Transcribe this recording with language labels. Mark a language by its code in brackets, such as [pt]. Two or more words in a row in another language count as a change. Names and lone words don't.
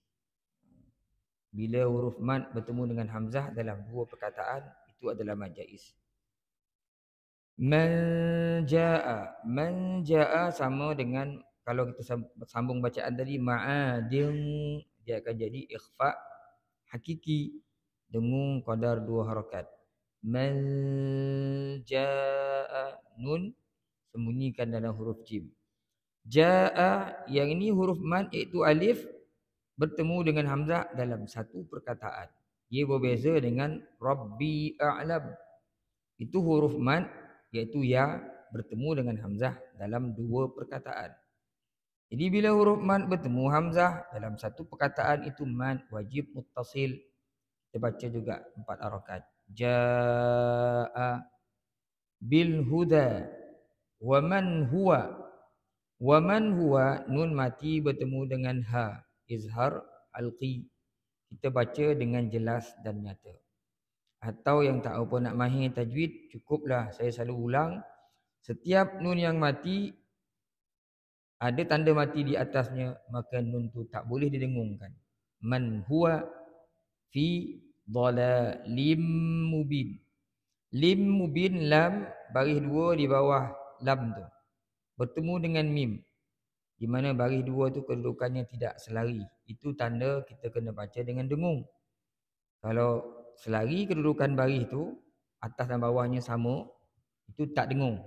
[ms] Bila huruf mad bertemu dengan hamzah dalam 2 perkataan itu adalah mad jaiz. [ar] من جاء [ms] sama dengan kalau kita sambung bacaan tadi ma'adin, dia akan jadi ikhfa hakiki dengung qadar 2 harakat. [ar] من جاء [ms] nun sembunyikan dalam huruf jim. Jaa yang ini huruf mad iaitu alif bertemu dengan hamzah dalam satu perkataan. Ia berbeza dengan [ar] ربي أعلم. [ms] Itu huruf mad iaitu ya bertemu dengan hamzah dalam 2 perkataan. Jadi bila huruf mad bertemu hamzah dalam satu perkataan itu mad wajib muttasil. Kita baca juga 4 harakat. [ar] جاء بالهدى ومن هو [ms] nun mati bertemu dengan ha izhar alqi. Kita baca dengan jelas dan nyata. Atau yang tak apa nak mahir tajwid, cukuplah saya selalu ulang setiap nun yang mati ada tanda mati di atasnya, maka nun tu tak boleh didengungkan. [ar] من هو في ضلال مبين. لم مبين [ms] lam baris 2 di bawah lam tu bertemu dengan mim, di mana baris 2 tu kedudukannya tidak selari. Itu tanda kita kena baca dengan dengung. Kalau selari kedudukan baris tu atas dan bawahnya sama, itu tak dengung.